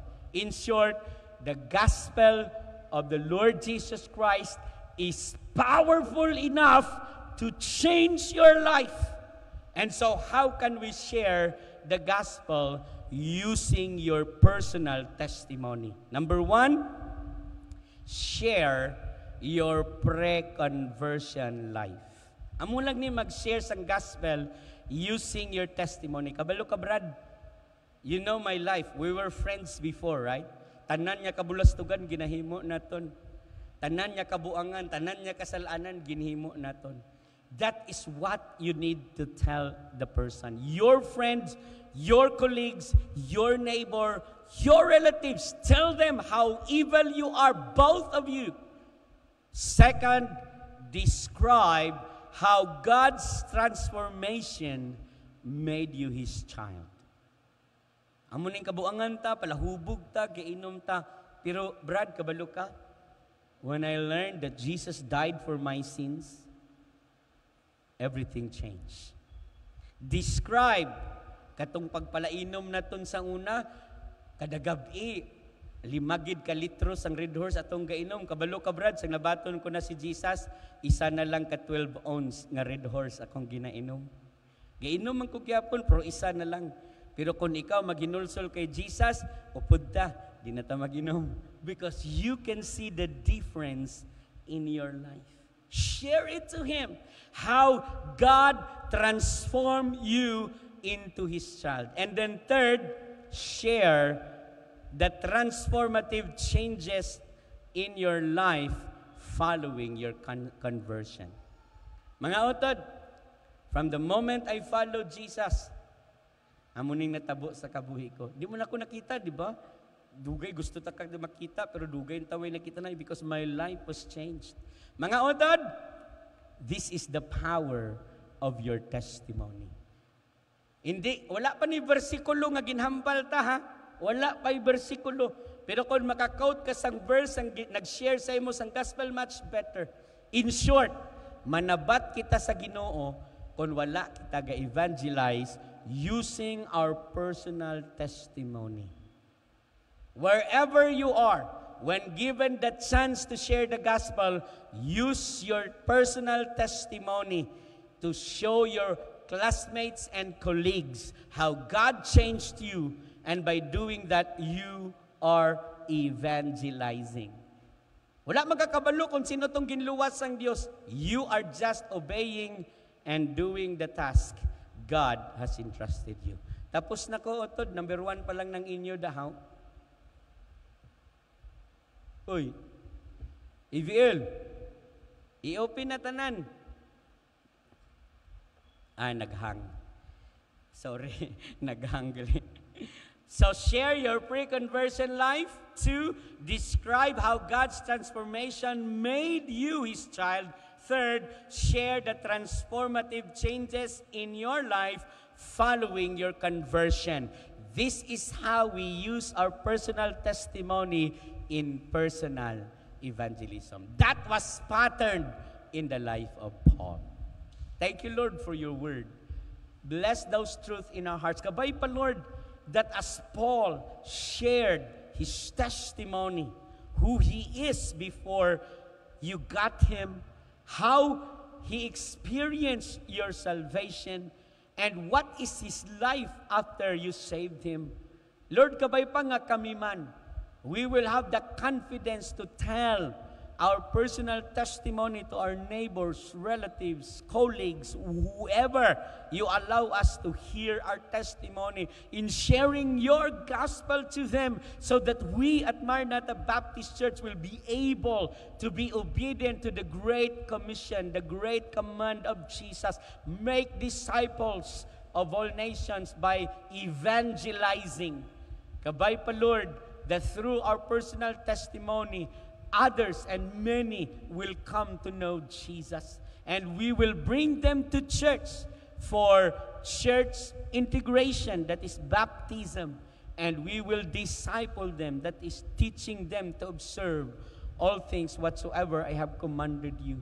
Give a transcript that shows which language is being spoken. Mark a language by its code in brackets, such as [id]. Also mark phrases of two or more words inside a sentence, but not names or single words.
[en] In short, the gospel of the Lord Jesus Christ is powerful enough to change your life. And so how can we share the gospel using your personal testimony? Number one, share your pre-conversion life. [hil] Amo lang ni mag-share sang [en] gospel using your testimony. [hil] Kabalo ka, Brad? [en] You know my life. We were friends before, right? [hil] Tanan niya kabulastugan, ginahimo naton. Tanan niya kabuangan, tanan niya kasalanan, ginhimo naton. [en] That is what you need to tell the person. Your friends, your colleagues, your neighbor, your relatives, tell them how evil you are, both of you. Second, describe how God's transformation made you His child. [hil] Amo ning kabuangan ta, palahubog ta, giinom ta. Pero Brad, kabalo ka? [en] When I learned that Jesus died for my sins, everything changed. [hil] Describe katong pagpalainom naton sa una, kada gabi, 5 ka litro sang Red Horse atong gainom. Kabalo ka, Brad, sang nabaton ko na si Jesus, isa na lang ka 12 ounce nga Red Horse akong ginainom. Gainom man ko gyapon, pero isa na lang. Pero kung ikaw maginulsol kay Jesus, upod ta, di na ta maginom. [en] Because you can see the difference in your life. Share it to Him. How God transformed you into His child. And then third, share the transformative changes in your life following your conversion. [hil] Mga utod, [en] from the moment I followed Jesus, [hil] amuning natabo sa kabuhi ko. Di mo na ako nakita, di ba? Dugay, gusto ta kang makita, pero dugay yung taway nakita na [en] because my life was changed. [hil] Mga utod, [en] this is the power of your testimony. [hil] Hindi, wala pa ni versikulo nga ginhambal ta, ha? Wala pa yung versikulo. Pero kung makakount ka sang verse, ang nag-share sa imo sang gospel, [en] much better. In short, [hil] manabat kita sa Ginoo kung wala kita ga-evangelize [en] using our personal testimony. Wherever you are, when given the chance to share the gospel, use your personal testimony to show your classmates and colleagues how God changed you, and by doing that, you are evangelizing. [hil] Wala magkakabalo kung sino tong ginluwas sang Dios. [en] You are just obeying and doing the task God has entrusted you. [hil] Tapos na ko, utod, number 1 pa lang ng inyo dahaw. Uy, EVL, i-open na tanan. Naghang. Sorry, naghang gali. [en] So share your pre-conversion life. 2, describe how God's transformation made you His child. 3rd, share the transformative changes in your life following your conversion. This is how we use our personal testimony in personal evangelism. That was patterned in the life of Paul. Thank you, Lord, for your word. Bless those truths in our hearts. [hil] Kabay pa, [en] Lord, that as Paul shared his testimony, who he is before you got him, how he experienced your salvation, and what is his life after you saved him. Lord, [hil] kabay pa nga kami man, [en] we will have the confidence to tell our personal testimony to our neighbors, relatives, colleagues, whoever you allow us to hear our testimony in sharing your gospel to them so that we at Maranatha Baptist Church will be able to be obedient to the Great Commission, the great command of Jesus. Make disciples of all nations by evangelizing. [hil] Kabay pa, [en] Lord, that through our personal testimony, others and many will come to know Jesus. And we will bring them to church for church integration, that is baptism. And we will disciple them, that is teaching them to observe all things whatsoever I have commanded you.